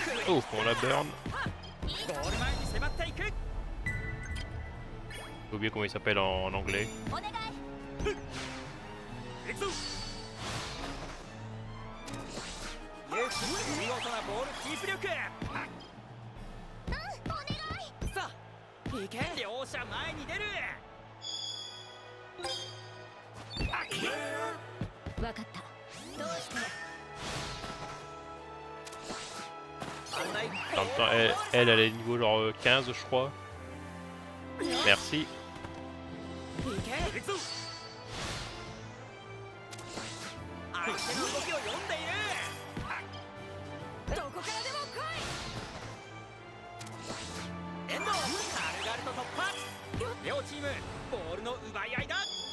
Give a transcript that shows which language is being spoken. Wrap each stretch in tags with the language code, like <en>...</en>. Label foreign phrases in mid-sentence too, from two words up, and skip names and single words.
<fr>Oh, on la burn.</fr> <ja>ゴール前に迫っていく。</ja> <fr>J'ai oublié comment il s'appelle en anglais.</fr> <ja>行くぞ。見事なボールキープ力。さあ行け。両者前に出る。わかった。どうして？</ja> <fr>En même temps, elle est niveau genre 15, je crois. Merci.</fr> <ja>行け。行くぞ。相手の動きを読んでいる。どこからでも来い。遠藤、軽々と突破。両チームボールの奪い合いだ。</ja>